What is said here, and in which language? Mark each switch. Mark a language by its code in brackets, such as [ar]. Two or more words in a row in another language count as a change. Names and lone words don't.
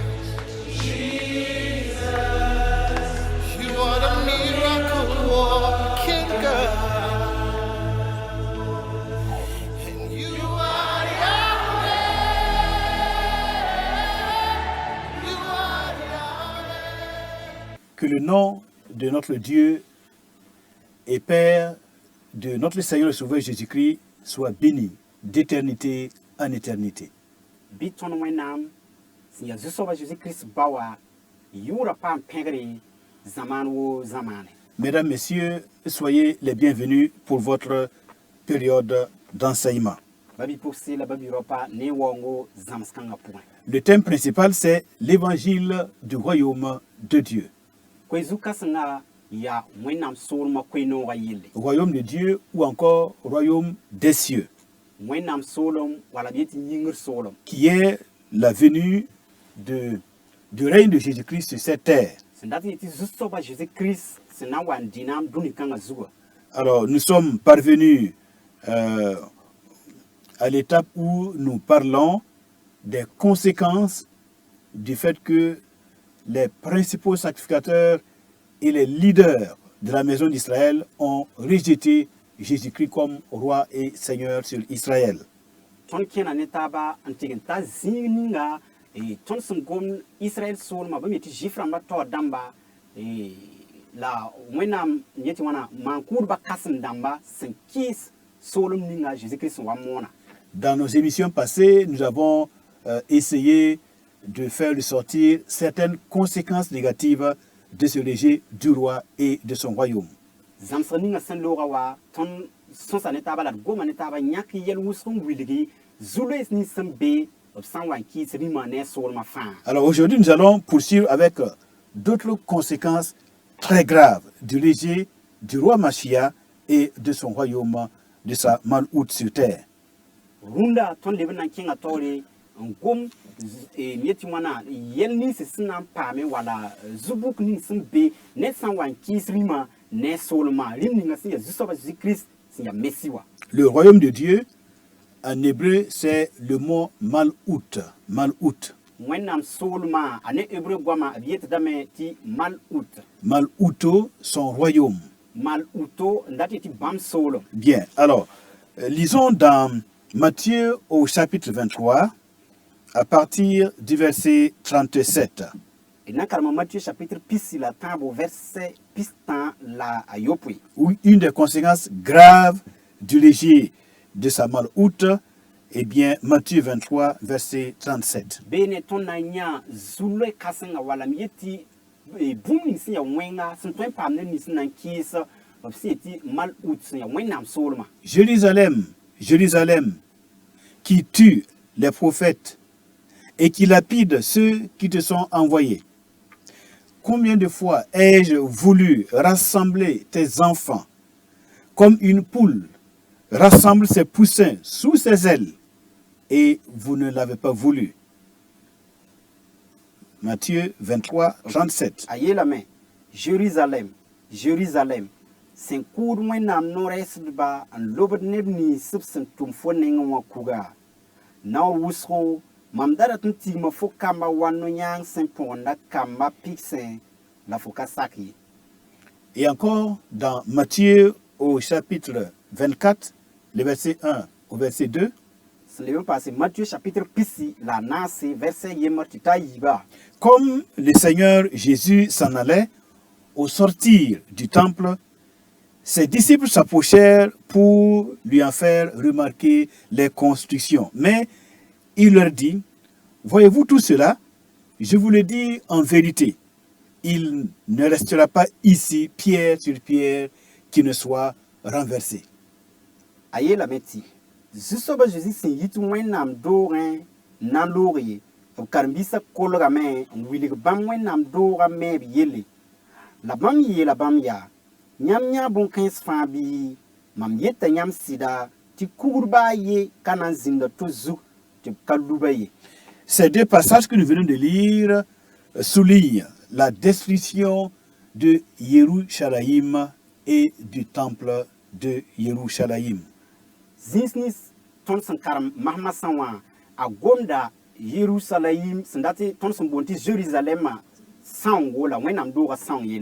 [en] You are the miracle working God, and you are Yahweh. You are Yahweh. [fr] Que le nom de notre Dieu et Père de notre Seigneur et Sauveur Jésus-Christ soit béni d'éternité en éternité. [mos] Bi tõnd wẽnnaam sẽn yaa zu-soabã Jésus-Christ ba wa yʋʋra paam pẽgre zamaan woo zamaane. [fr] Mesdames, Messieurs, soyez les bienvenus pour votre période d'enseignement. [mos] Ba bi-pʋgse la ba bi-raopa ne waoongo zãms-kãngã pʋgẽ. [fr] Le thème principal, c'est l'évangile du royaume de Dieu. [mos] Koe zu-kãsengã yaa wẽnnaam soolmã koe-noogã yelle. [fr] Royaume de Dieu ou encore royaume des cieux, [mos] Wẽnnaam soolem wala b yetɩ yĩngr soolem [fr] qui est la venue du règne de Jésus-Christ sur cette terre. [mos] sẽn dat n yetɩ zu-soabã Jésus-Christ sẽn na n wa n dĩnaam dũni-kãngã zugã. [fr] Alors, nous sommes parvenus à l'étape où nous parlons des conséquences du fait que les principaux sacrificateurs et les leaders de la maison d'Israël ont rejeté Jésus-Christ comme roi et seigneur sur Israël. [mos] Tõnd kẽna ne taaba n tɩg n ta zĩig ninga tõnd sẽn gom Israɛl soolmã bãmb yetɩ zɩf rãmbã taoor dãmba la wẽnnaam n yetɩ wãna maan-kʋʋdbã kãsem dãmba sẽn kɩɩs soolem ninga Jésus-Christ sẽn wa moona. [fr] Dans nos émissions passées, nous avons essayé de faire ressortir certaines conséquences négatives de ce rejet du roi et de son royaume. [mos] Zãmsg ninga sẽn loogã wa tõnd sõsa ne taaba la d goma ne taaba yãk yɛl wʋsg n wilgi zu-loees nins sẽn be b sã n wa n kɩɩs rĩmã ne a soolmã fãa. [fr] Alors aujourd'hui, nous allons poursuivre avec d'autres conséquences très graves du rejet du roi Machia et de son royaume, de sa malhoute sur terre. [mos] Rũndã tõnd leb n na n kẽngã taoore n gom m yetɩ wãna yɛl nins sẽn na n paame wala zu-bʋk nins sẽn be ned sã n wa n kɩɩs rĩmã ne a soolmã rĩm ninga sẽn yaa zu-soabã Jésus-Christ sẽn yaa Messi wa. [fr] Le royaume de Dieu, en hébreu, c'est le mot malhoute. Malhoute. [mos] Wẽnnaam soolmã a ne hébreu goamã b yetdame tɩ malhout. [fr] Malhouto, son royaume. [mos] Malhouto n dat yetɩ bãmb soolem. [fr] Bien, alors, lisons dans Matthieu au chapitre 23, à partir du verset 37. [mos] D na n karema Matthieu chapitre pisi la tãabo verset pis tã la a yopoe. [fr] Où une des conséquences graves du rejet de sa malhoute, eh bien, Matthieu 23, verset 37. [mos] Bee ne tõnd na n yã zu-loe kãsengã wala m yetɩ bũmb ning sẽn yaa wẽnga sẽn tõe n paam ne nins sẽn na n kɩɩs b sẽn yetɩ malhout sẽn yaa wẽnnaam soolmã. [fr] Jérusalem, Jérusalem, qui tue les prophètes et qui lapide ceux qui te sont envoyés. Combien de fois ai-je voulu rassembler tes enfants comme une poule rassemble ses poussins sous ses ailes, et vous ne l'avez pas voulu. Matthieu 23, 37. [mos] A yeelame, Jérusalem, Jérusalem, sẽn kʋʋd wẽnnaam no-rɛɛsdbã n lobd neb nins b sẽn tʋm fo nengẽ wã kuga. Nao wʋsgo, mam da rat n tigma fo kamba wa no-yãang sẽn põgenda kamba pigsẽ la fo ka sak ye. [fr] Et encore dans Matthieu au chapitre 24, le verset 1 au verset 2. [mos] Sẽn leb n paase Matthieu chapitre pisi la naase verset yembr tɩ t'a yiiba. [fr] Comme le Seigneur Jésus s'en allait, au sortir du temple, ses disciples s'approchèrent pour lui en faire remarquer les constructions. Mais il leur dit, voyez-vous tout cela? Je vous le dis en vérité, il ne restera pas ici pierre sur pierre qui ne soit renversée. [mos] A yeelame tɩ zu-soabã Zeezi sẽn yit wẽnnaam doogẽ n na n loog ye b b karen-biisã kolgame n wilg bãmb wẽnnaam doogã me b yelle la bãmb yeela bãmb yaa yãmb yã bõn-kãens fãa bɩ mam yeta yãmb sɩda tɩ kugr a ye ka na n zĩnda to zug tɩ b ka luba ye. [fr] Ces deux passages que nous venons de lire soulignent la destruction de Yerushalayim et du temple de Yerushalayim. [mos] Zĩns nins tõnd sẽn karem masmasã wã a gomda Yerusalayim sẽn dat tõnd sẽn boond tɩ Jérusalɛmã sãongo la wẽnnaam doogã sãong yelle.